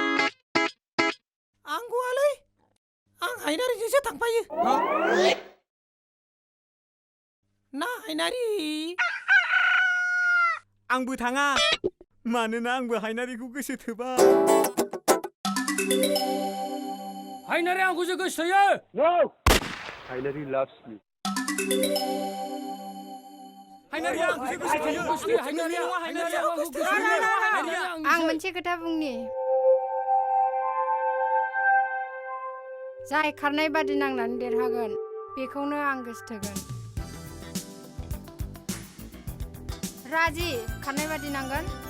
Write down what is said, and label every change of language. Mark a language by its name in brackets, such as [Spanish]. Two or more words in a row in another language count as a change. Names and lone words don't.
[Bodo] आं गवालै आं हायनारिजोंसो थांफायो ना हायनारि आंबो थाङा मानोना आंबो हायनारिखौ गोसोथोबाय हायनारि आंखौसो गोसोथोयो [English] No Hainari loves me [Bodo] हायनारिया आंखौसो गोसोथोयो हायनारिया नङा हायनारिया आंखौ गोसोथोयो आं मोनसे खोथा बुंनि जाय खारनाय बादि नांनानै देरहागोन बेखौनो आं गोसोथोगोन राजि खारनाय बादि नांगोन